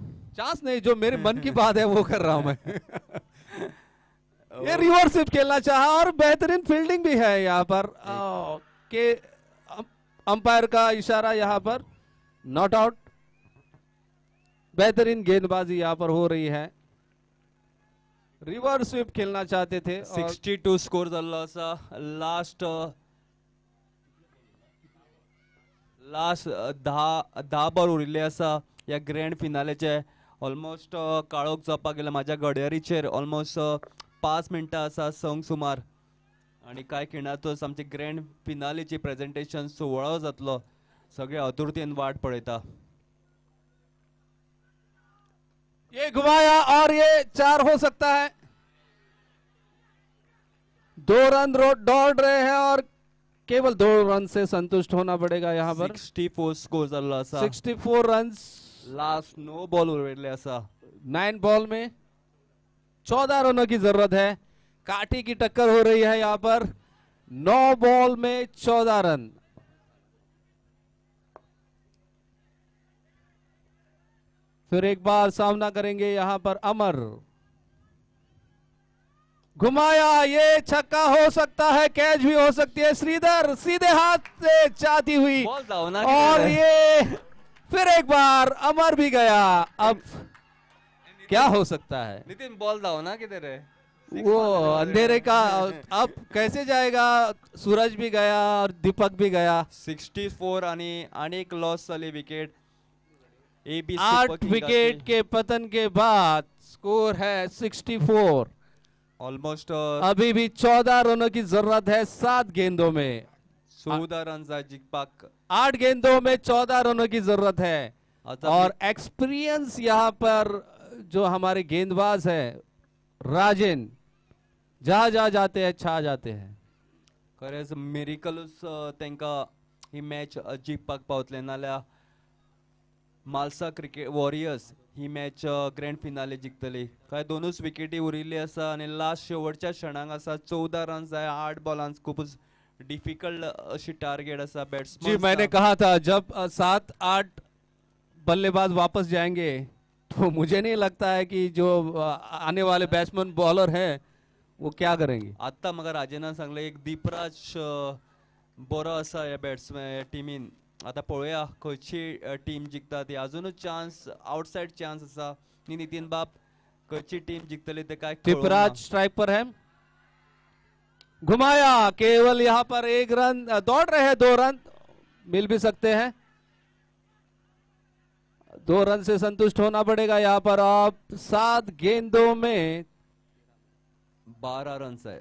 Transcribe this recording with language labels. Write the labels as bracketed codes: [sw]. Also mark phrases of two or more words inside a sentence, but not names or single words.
[hi] चांस नहीं, जो मेरे मन की बात है वो कर रहा हूं मैं. ये [en] reverse sweep [hi] खेलना चाहा और बेहतरीन फील्डिंग भी है यहाँ पर. के अंपायर का इशारा यहाँ पर [en] not out. [hi] बेहतरीन गेंदबाजी यहाँ पर हो रही है. [en] reverse sweep [hi] खेलना चाहते थे. [kok] 62 स्कोर जाल्लो आसा. लास्ट 10 बॉल उरिल्ले आसा या ग्रँड फिनालेचे. ऑलमोस्ट काळोख जावपाक गेला. म्हाज्या घड्याळीचेर ऑलमोस्ट 5 मिनटां आसा संक सुमार. आणि कांय खिणातूच आमची ग्रँड फिनालेची प्रेझेंटेशन सुवाळो जातलो. सगळे आतुरतेन वाट पळयता. [hi] ये घुमाया और ये 4 हो सकता है. 2 रन दौड़ रहे हैं और केवल 2 रन से संतुष्ट होना पड़ेगा यहाँ पर. [kok] 64 स्कोर जाल्लो आसा. 64 रन्स [en] last no ball [kok] उरले आसा. [hi] 9 बॉल में 14 रनों की जरूरत है. काठी की टक्कर हो रही है यहाँ पर. 9 बॉल में 14 रन. फिर एक बार सामना करेंगे यहाँ पर अमर. घुमाया, ये छक्का हो सकता है, कैच भी हो सकती है. श्रीधर सीधे हाथ से जाती हुई [kok] बॉल जावना [hi] और ये फिर एक बार अमर भी गया. अब क्या हो सकता है? [kok] नितिन बॉल जावना कितें रे. [hi] वो अंधेरे का अब कैसे जाएगा. सूरज भी गया और दीपक भी गया. [kok] 64 आणि एक लॉस जाली विकेट. [hi] 8 विकेट के पतन के बाद स्कोर है 64. [kok] ऑलमोस्ट [hi] अभी भी 14 रनों की जरूरत है 7 गेंदों में. [kok] 14 रन जिंकपाक. [hi] 8 गेंदों में 14 रनों की जरूरत है. [kok] आता [hi] और एक्सपीरियंस यहाँ पर जो हमारे गेंदबाज है राजेन, जहां जहां जाते हैं छा जाते हैं. [kok] खरेंच मिरिकलूच तांकां ही मॅच जिंकपाक पावतले. नाल्यार मालसा क्रिकेट वॉरियर्स ही मॅच ग्रँड फिनाले जिंकतली. काय 2च विकेटी उरिल्ली आसा आणि लास्ट शेवटच्या क्षणाक आसा. 14 रन जाय 8 बॉलांत. खूपच डिफिकल्ट अशी टार्गेट आसा [hi] जी, [kok] बॅट्समन. [hi] मैंने कहा था जब 7-8 बल्लेबाज वापस जाएंगे तो मुझे नहीं लगता है कि जो आने वाले बैट्समैन बॉलर हैं वो क्या करेंगे. [kok] आत्ता म्हाका राजेनान सांगले एक दीपराज बरो आसा ह्या बॅट्समॅन टिमीन. आता पळोवया खंयची टीम जिंकता ती. अजूनच [en] chance outside chance [kok] आसा. नितीन बाप खंयची टीम जिंकतली ते काय [hi] दीपराज स्ट्राइक पर है. घुमाया, केवल यहाँ पर 1 रन. दौड़ रहे हैं 2 रन मिल भी सकते हैं. 2 रन से संतुष्ट होना पड़ेगा यहाँ पर. अब 7 गेंदों में 12 रन है.